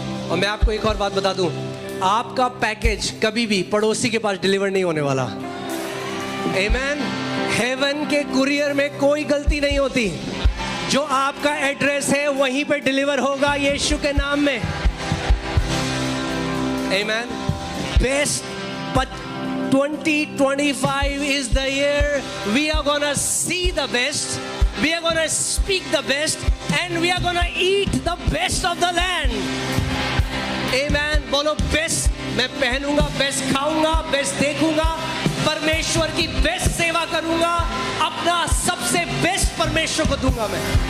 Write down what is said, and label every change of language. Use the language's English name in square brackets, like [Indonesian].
[Hindi] और मैं आपको एक और बात बता दूं, आपका पैकेज कभी भी पड़ोसी के पास डिलीवर नहीं होने वाला. आमेन. हेवन के कुरियर में कोई गलती नहीं होती. जो आपका एड्रेस है वहीं पे डिलीवर होगा यीशु के नाम में. आमेन. Best. [English] 2025 is the year we are gonna see the best, we are gonna speak the best, and we are gonna eat the best of the land. Amen. [Hindi] बोलो, बेस्ट मैं पहनूंगा, बेस्ट खाऊंगा, बेस्ट देखूंगा, परमेश्वर की बेस्ट सेवा करूंगा, अपना सबसे बेस्ट परमेश्वर को दूंगा मैं.